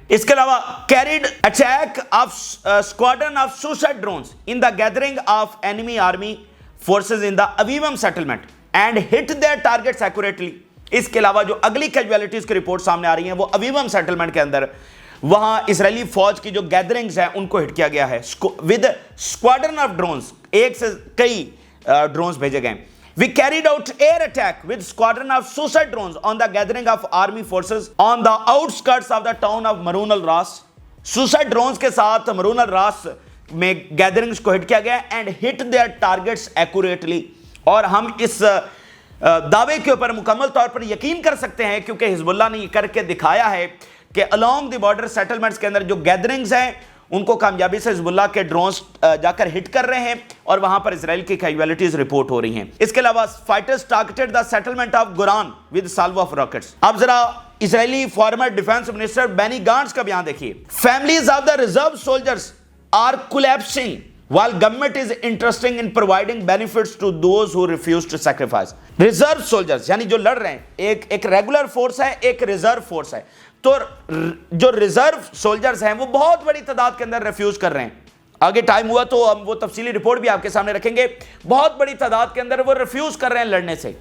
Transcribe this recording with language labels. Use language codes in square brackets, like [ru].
[ur] اس کے علاوہ [en] Carried attack of squadron of suicide drones in the gathering of enemy army forces in the Avivim settlement and hit their targets accurately. [ur] اس کے علاوہ جو اگلی casualties کی report سامنے آ رہی ہیں وہ اویوم سیٹلمنٹ کے اندر وہاں اسرائیلی فوج کی جو گیدرنگز ہیں ان کو ہٹ کیا گیا ہے ود اسکواڈرن آف ڈرونز. ایک سے کئی ڈرونز بھیجے گئے. [en] We carried out air attack with squadron of suicide drones on the gathering of army forces on the outskirts of the town of Maroun al-Ras. [ur] Suicide drones کے ساتھ مرون الراس میں gatherings کو ہٹ کیا گیا [en] and hit their targets accurately. [ur] اور ہم اس دعوے کے اوپر مکمل طور پر یقین کر سکتے ہیں کیونکہ حزب اللہ نے یہ کر کے دکھایا ہے کہ [en] along the border settlements [ur] کے اندر جو گیدرنگز ہیں ان کو کامیابی سے حزب اللہ کے ڈرونز جا کر ہٹ کر رہے ہیں اور وہاں پر اسرائیل کی کیجویلٹیز رپورٹ ہو رہی ہیں. اس کے علاوہ [en] Fighters targeted the settlement of Goren with salvo of rockets. [ur] اب ذرا اسرائیلی فارمر ڈیفنس منسٹر بینی گانٹس کا بیان دیکھیے. [en] Families of the reserve soldiers are collapsing while government is interested in providing benefits to those who refuse to sacrifice. [ur] Reserve soldiers یعنی جو لڑ رہے ہیں, ایک ریگولر فورس ہے, ایک ریزرو فورس ہے. تو جو ریزرو سولجرز ہیں وہ بہت بڑی تعداد کے اندر ریفیوز کر رہے ہیں. آگے ٹائم ہوا تو ہم وہ تفصیلی رپورٹ بھی آپ کے سامنے رکھیں گے. بہت بڑی تعداد کے اندر وہ ریفیوز کر رہے ہیں لڑنے سے.